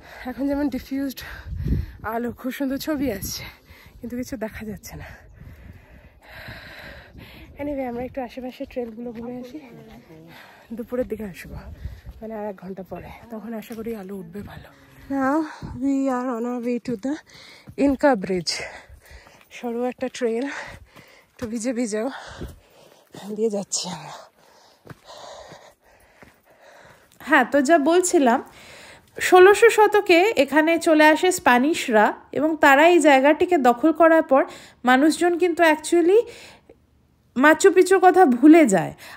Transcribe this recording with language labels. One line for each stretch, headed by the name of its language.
Bangla: এখন যেমন ডিফিউজড আলো, খুব সুন্দর ছবি আসছে, কিন্তু কিছু দেখা যাচ্ছে না। এনিওয়ে আমরা একটু আশেপাশে ট্রেলগুলো ঘুরে আসি। দুপুরের দিকে আসবো, মানে আর 1 ঘন্টা পরে, তখন আশা করি আলো উঠবে ভালো।
English: Now we are on our way to the Inca Bridge.
Bangla: সরু একটা ট্রেল, তো ভিজে ভিজেও দিয়ে যাচ্ছি আমরা। হ্যাঁ, তো যা বলছিলাম, 1600 শতকে এখানে চলে আসে স্প্যানিশরা, এবং তারা এই জায়গাটিকে দখল করার পর মানুষজন কিন্তু অ্যাকচুয়ালি মাচু পিচুর কথা ভুলে যায়।